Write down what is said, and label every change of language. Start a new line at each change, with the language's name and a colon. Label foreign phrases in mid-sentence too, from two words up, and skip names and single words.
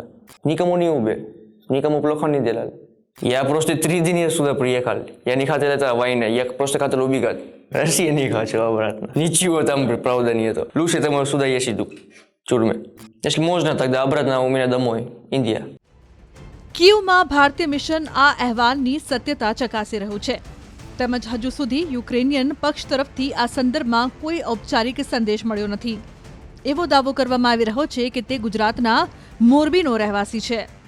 Russian: Никому не убил, никому плохо не делал. Я просто 3 дня сюда приехал. Я не хотел это война, я просто хотел убегать. Россия не хочу обратно. Ничего там правда нету. Лучше там сюда я сиду, в тюрьме. Если можно, тогда обратно у меня домой, Индия.
Gujarati: કીવમાં ભારતીય મિશન આ અહેવાલની સત્યતા ચકાસી રહ્યું છે તેમજ હજુ સુધી યુક્રેનિયન પક્ષ તરફથી આ સંદર્ભમાં કોઈ ઔપચારિક સંદેશ મળ્યો નથી। એવો દાવો કરવામાં આવી રહ્યો છે કે તે ગુજરાતના મોરબીનો રહેવાસી છે।